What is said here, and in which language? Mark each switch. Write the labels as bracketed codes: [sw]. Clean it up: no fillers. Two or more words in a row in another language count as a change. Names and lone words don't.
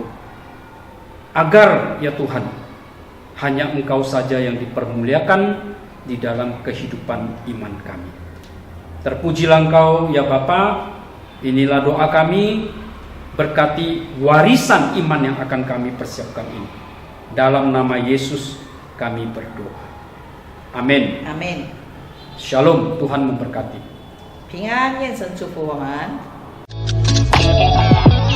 [id] Agar, ya Tuhan, hanya Engkau saja yang dipermuliakan di dalam kehidupan iman kami. Terpujilah Engkau, ya Bapa. Inilah doa kami, berkati warisan iman yang akan kami persiapkan ini. Dalam nama Yesus kami berdoa. Amin. [zh] 阿门。 [id] Shalom, Tuhan memberkati. [zh] 平安，愿神祝福我们。